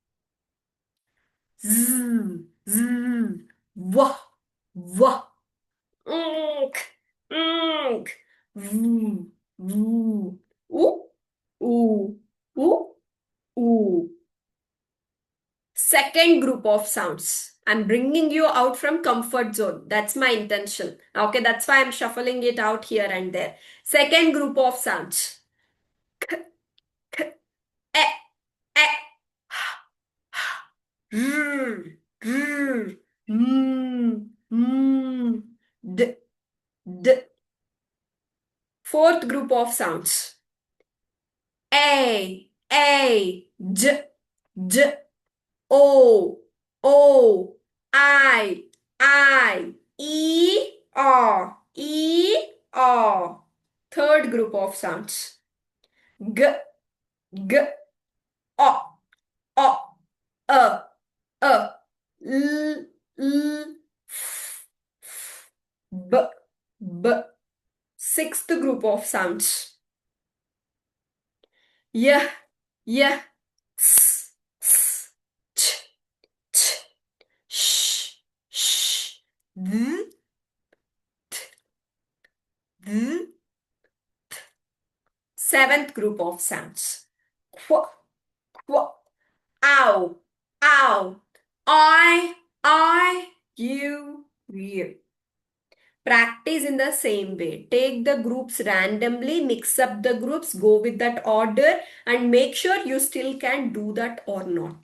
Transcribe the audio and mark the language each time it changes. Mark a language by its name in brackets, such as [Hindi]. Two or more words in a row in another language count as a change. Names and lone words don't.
[English] Z, z, wah, wah, unk, voo, voo, ooh, ooh, ooh, ooh. Second group of sounds. I'm bringing you out from comfort zone. That's my intention. Okay, that's why I'm shuffling it out here and there. Second group of sounds. K, k, e, e, r, r, d, d. Fourth group of sounds. A, j, j, o, o, I, o. Third group of sounds. G, g, o, o, a, l, l, b, b. Sixth group of sounds. Y, y, s, s, ch, ch, sh, sh, th, th. Seventh group of sounds. Qu, qu, ow, ow, you. Practice in the same way. Take the groups randomly, mix up the groups, go with that order, and make sure you still can do that or not.